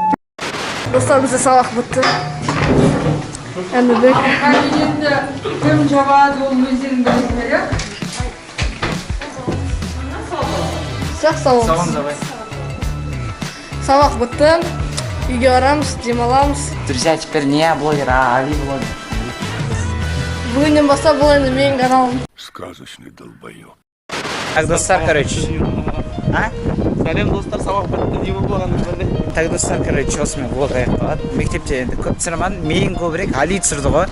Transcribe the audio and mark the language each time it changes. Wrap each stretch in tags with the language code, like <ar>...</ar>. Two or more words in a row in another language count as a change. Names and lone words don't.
<kk>Достар, бізде сабақ бітті. Енді Бека. Енді кім жабады ол өздерің білесіңдер, иә? Жақсы ауыз. Сабақ бітті. Үйге барамыз, демаламыз.</kk> <ru>Друзья, теперь не я блогер, а Али блогер.</ru> <kk>Бүгіннен бастап бұл енді менің каналым.</kk> <ru>Сказочный долбоёб. Так, достар, короче. А?</ru> <kk>Сәлем достар, сабақ бітті, не болғанын білді. Так, достар, короче, осымен блог аяқталады. Мектепте енді көп түсірмадым, мен көбірек Али түсірді ғой.</kk>